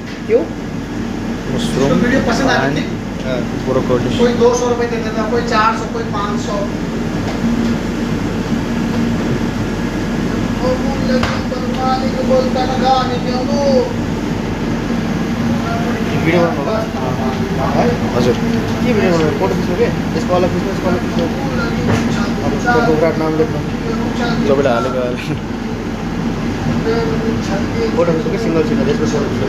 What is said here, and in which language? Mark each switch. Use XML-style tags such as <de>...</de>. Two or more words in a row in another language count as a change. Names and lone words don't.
<hi>क्यों? मशरूम वीडियो पसंद आ रही थी? ब्रोकोली कोई 200 रुपए दे देता, कोई 400, कोई 500। बोलता ना गाने क्यों दो</hi> <ne>भिडियो गर्नुभयो? हजुर के भिडियो गर्नुभयो? फोटो खिच्नु के? यसको अलग खिच्नु, यसको अलग खिच्नु। अब उसको विराट नाम लेख्नु। जबले हालेको हाले फोटो खिच्नु कि सिङ्गल सिङ्गल यसको फोटो खिच्नु।</ne>